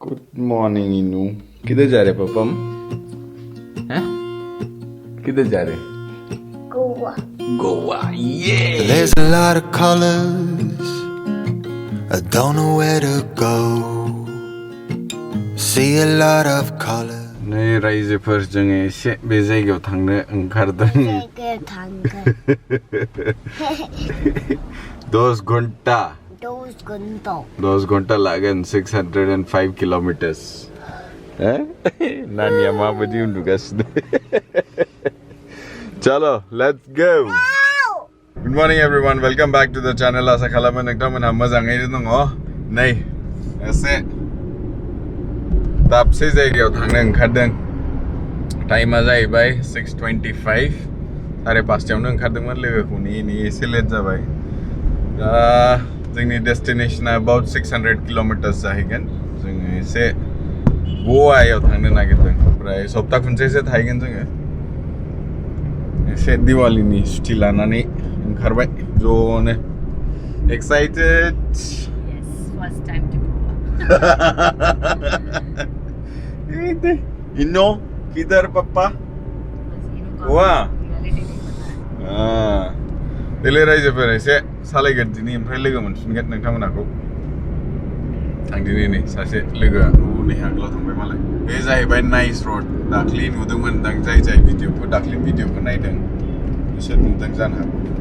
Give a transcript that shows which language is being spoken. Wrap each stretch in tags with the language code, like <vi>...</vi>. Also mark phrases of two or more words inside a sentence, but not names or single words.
<en>Good morning,</en> <hi>Inu. किधर जा रहे पापा? हैं? किधर जा रहे?</hi> <en>Goa. Goa, yeah! There's a lot of colors, I don't know where to go. See a lot of colors.</en> <brx>नै रायजोफोर जोङो एसे बे जायगायाव थांनो ओंखारदों। 10 घन्टा 10 घन्टा लागोन 605 kilometers नानिया माबायदि उन्दुगासिनो चलो</brx> <en>let's go Good morning everyone, welcome back to the channel.</en> <brx>आसा खालामो नोंथांमोनहा मोजाङैनो दङ नै एसे दाबसे जायगायाव थांनो ओंखारदों टाइमा जाहैबाय 6:25 5:30आवनो ओंखारदोंमोन लोगोखौ नेयै एसे लेट जाबाय दा जोंनि डेस्टिनेशना</brx> <en>about 600 kilometers</en> <brx>जाहैगोन जोङो एसे गोवायाव थांनो नागिरदों ओमफ्राय सप्ता खनसेसो थाहैगोन जोङो एसे दिवालीनि सुथि लानानै ओंखारबाय ज'नो excited</brx> <en>Yes, first time to Goa.</en> <brx>Ino</brx> <hi>किधर पापा</hi> <brx>गोवा दिले रायजोफोर एसे सालायगोरदिनि ओमफ्राय लोगो मोनफिनगोन नोंथांमोनखौ थांदिनि नै सासे लोगोआ नै आगोलाव थांबाय मालाय बे जाहैबाय नाइस रड दाख्लि नुदोंमोन दां जाय भिडिअखौ दाख्लि भिडिअखौ नायदों बिसोर नुदों जानो हागौ</brx>